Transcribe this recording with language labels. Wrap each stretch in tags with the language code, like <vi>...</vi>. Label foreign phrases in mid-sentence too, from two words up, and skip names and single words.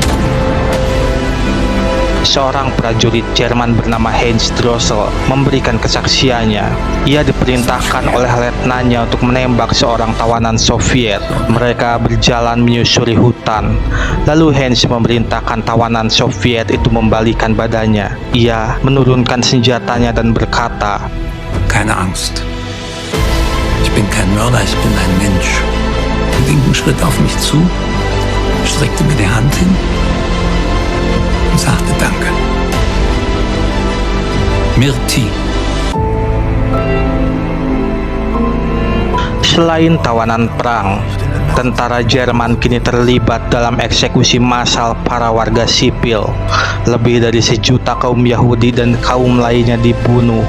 <id>Seorang prajurit Jerman bernama Heinz Drossel memberikan kesaksiannya. Ia diperintahkan oleh letnannya untuk menembak seorang tawanan Soviet. Mereka berjalan menyusuri hutan. Lalu Heinz memerintahkan tawanan Soviet itu membalikan badannya. Ia menurunkan senjatanya dan berkata,</id> <de>"Keine Angst. Ich bin kein Mörder, ich bin ein Mensch." Er ging einen Schritt auf mich zu, streckte mir die Hand hin und sagte Danke. Mirti.</de> <id>Selain tawanan perang, tentara Jerman kini terlibat dalam eksekusi massal para warga sipil. Lebih dari 1 juta kaum Yahudi dan kaum lainnya dibunuh.</id>